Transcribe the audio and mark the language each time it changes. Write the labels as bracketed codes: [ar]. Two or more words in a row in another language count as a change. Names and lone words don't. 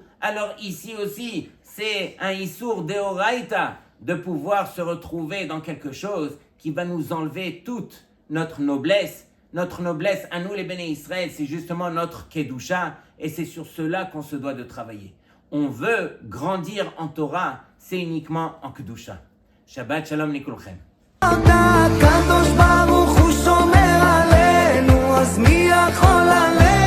[fr] Alors ici aussi, c'est un [he] איסור דאורייתא [fr] de pouvoir se retrouver dans quelque chose qui va nous enlever toute notre noblesse. Notre noblesse à nous les [he] בני ישראל, [fr] c'est justement notre Kedusha, et c'est sur cela qu'on se doit de travailler. On veut grandir en Torah, c'est uniquement en Kedusha. [he] שבת שלום לכולכם. אתה הקדוש ברוך הוא שומר עלינו, אז מי יכול עלינו?